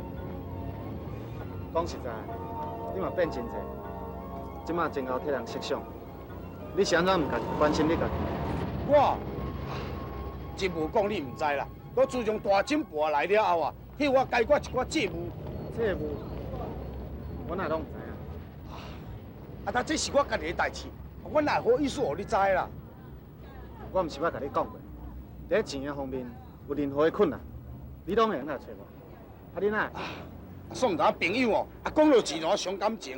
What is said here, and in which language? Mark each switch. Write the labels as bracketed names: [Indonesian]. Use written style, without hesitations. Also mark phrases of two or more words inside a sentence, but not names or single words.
[Min Nan Chinese] 讲实在，你嘛变真济，即马真够替人设想。你是安怎唔家己关心你家己？我职务讲你唔知啦，我自从大金搬来了后啊，替我解决一寡债务。债务，我哪拢唔知影。但这是我家己的代志。我哪好意思互你知啦？我毋是捌甲你讲过，在钱的方面有任何的困难，你拢会用来找我。你哪？算咱朋友哦，讲到钱就伤感情。